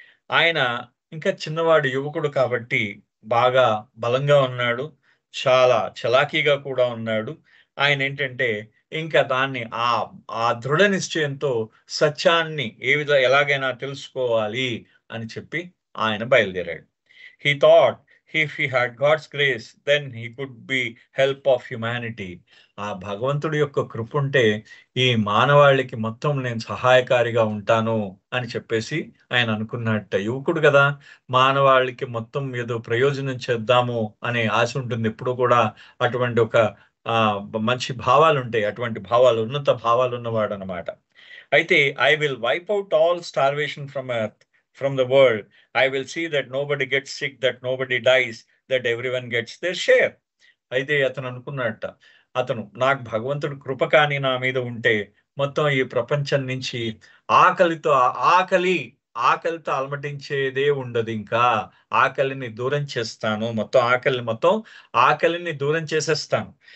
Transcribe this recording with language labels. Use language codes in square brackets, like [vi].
[te] ఆయన ఇంకా చిన్నవాడు యువకుడు కాబట్టి బాగా బలంగా ఉన్నాడు. చాలా చలాకీగా కూడా ఉన్నాడు. ఆయనేంటంటే ఇంకా దాన్ని ఆ దృఢ నిశ్చయంతో సత్యాన్ని ఎలాగైనా తెలుసుకోవాలి అని చెప్పి ఆయన బయలుదేరాడు. [en] He thought if he had God's grace, then he could be help of humanity. [te] ఆ భగవంతుడి యొక్క కృపుంటే ఈ మానవాళికి మొత్తం నేను సహాయకారిగా ఉంటాను అని చెప్పేసి ఆయన అనుకున్నట్ట. యువకుడు కదా! మానవాళికి మొత్తం ఏదో ప్రయోజనం చేద్దాము అనే ఆశ ఉంటుంది. ఎప్పుడు కూడా అటువంటి ఒక మంచి భావాలుంటాయి. అటువంటి భావాలు ఉన్నత భావాలున్నవాడనమాట. అయితే [en] I will wipe out all starvation from the world. I will see that nobody gets sick, that nobody dies, that everyone gets their share. [te] అయితే అతను అనుకున్నట్ట. నాకు భగవంతుడి కృప కానీ నా మీద ఉంటే మొత్తం ఈ ప్రపంచం నుంచి ఆకలితో ఆకలి ఆకలితో అలమటించేదే ఉండదింకా. ఆకలిని దూరం చేస్తాను. మొత్తం ఆకలిని దూరం చేసేస్తాను.